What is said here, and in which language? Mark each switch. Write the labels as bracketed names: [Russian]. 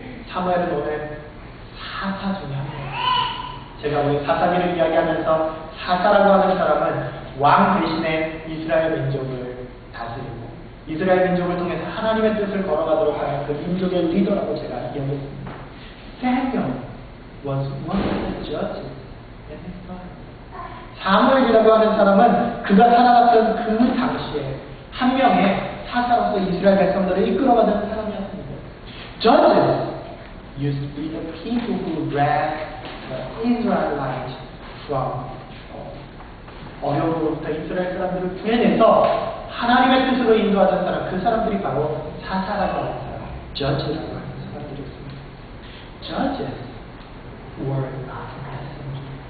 [Korean] 사무엘은 오늘 사사 중에 한 명입니다. 제가 우리 사사기를 이야기하면서 사사라고 하는 사람은 왕 대신에 이스라엘 민족을 다스리고 이스라엘 민족을 통해서 하나님의 뜻을 걸어가도록 하는 그 민족의 리더라고 제가 이야기했습니다. [English] Samuel was one of the judges in his time. [Korean] 사무엘이라고 하는 사람은 그가 살아갔던 그 당시에 한 명의 사사로서 이스라엘 백성들을 이끌어가던 사람이었습니다. [English] Judges used to be the people who dragged the Israelites from trouble. [Korean] 어려움으로부터 이스라엘 사람들을 구해내서 하나님의 뜻으로 인도하던 사람, 그 사람들이 바로 사사라고 하는 사람, judge라고 하는 사람들이었습니다. [English] Judges were God's messengers.